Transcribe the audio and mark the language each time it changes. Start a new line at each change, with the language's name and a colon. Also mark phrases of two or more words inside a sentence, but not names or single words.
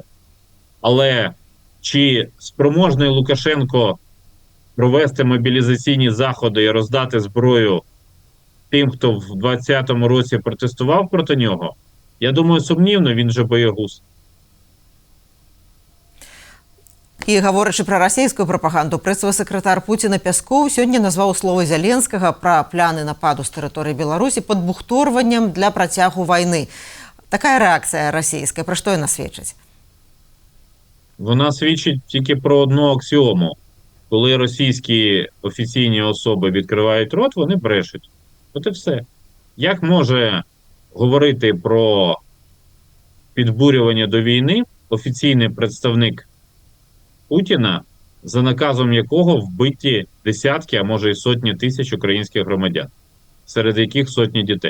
Ukrainian: Але чи спроможний Лукашенко провести мобілізаційні заходи і роздати зброю тим, хто в 2020 році протестував проти нього, я думаю, сумнівно, він же боягуз.
Belarusian: І говорячи про расійскую прапаганду, прэсавы сакратар Пуціна Пяскоў сёння назваў словы Зяленскага пра пляны нападу з тэрыторыі Беларусі падбухторваннем для працягу вайны. Такая рэакцыя расійская, пра што яна сведчыць?
Ukrainian: Вона свідчить тільки про одну аксіому. Коли російські офіційні особи відкривають рот, вони брешуть. От і все. Як може говорити про підбурювання до війни офіційний представник Путіна, за наказом якого вбиті десятки, а може і сотні тисяч українських громадян, серед яких сотні дітей?